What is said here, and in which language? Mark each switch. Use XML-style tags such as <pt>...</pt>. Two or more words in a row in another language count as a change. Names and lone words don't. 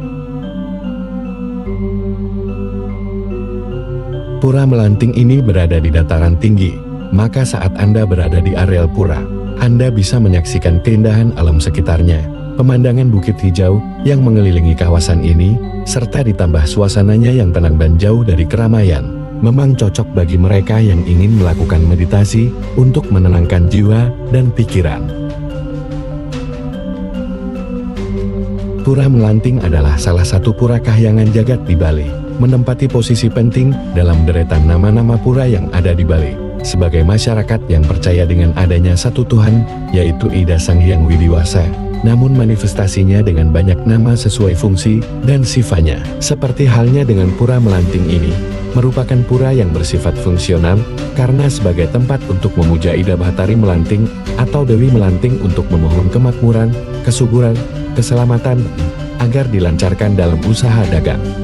<id>Pura Melanting ini berada di dataran tinggi, maka saat Anda berada di areal pura, Anda bisa menyaksikan keindahan alam sekitarnya, pemandangan bukit hijau yang mengelilingi kawasan ini, serta ditambah suasananya yang tenang dan jauh dari keramaian. Memang cocok bagi mereka yang ingin melakukan meditasi untuk menenangkan jiwa dan pikiran. Pura Melanting adalah salah satu pura kahyangan jagat di Bali, menempati posisi penting dalam deretan nama-nama pura yang ada di Bali. Sebagai masyarakat yang percaya dengan adanya satu Tuhan, yaitu Ida Sang Hyang Widiwasa, namun manifestasinya dengan banyak nama sesuai fungsi dan sifatnya. Seperti halnya dengan Pura Melanting ini, merupakan pura yang bersifat fungsional, karena sebagai tempat untuk memuja Ida Bahtari Melanting atau Dewi Melanting untuk memohon kemakmuran, kesuburan, keselamatan, agar dilancarkan dalam usaha dagang.</id>